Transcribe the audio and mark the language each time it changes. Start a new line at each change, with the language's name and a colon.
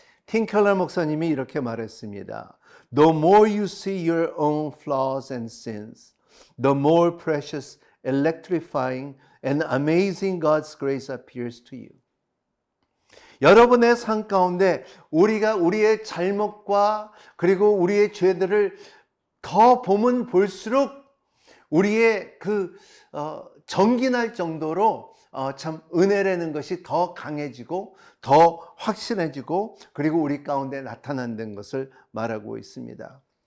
Korean: 팀 켈러 목사님이 이렇게 말했습니다.
English: The more you see your own flaws and sins, the more precious, electrifying, and amazing God's grace appears to you.
Korean: 여러분의 삶 가운데 우리가 우리의 잘못과 그리고 우리의 죄들을 더 보면 볼수록 우리의 정기 날 정도로 참 은혜라는 것이 더 강해지고 더 확실해지고, 그리고 우리 가운데 나타난다는 것을 말하고 있습니다.